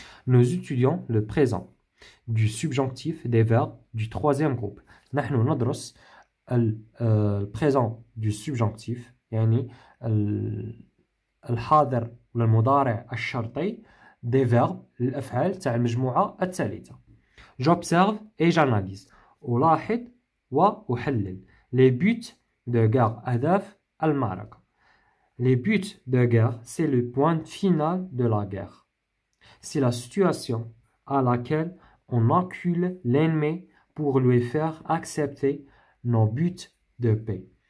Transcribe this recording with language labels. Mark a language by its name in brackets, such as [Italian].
[French] Nous étudions le présent du subjonctif des verbes du troisième groupe. [Arabic] نحن ندرس البريزون [French] du subjonctif [Arabic] يعني الحاضر والمضارع الشرطي [French] des verbes [Arabic] الأفعال تاع المجموعة الثالثة. [French] J'observe et j'analyse. [Arabic] ألاحظ وأحلل. [French] Les buts de guerre [Arabic] أهداف المعركة. [French] Les buts de guerre, c'est le point final de la guerre. C'est la situation à laquelle on accule l'ennemi pour lui faire accepter nos buts de paix.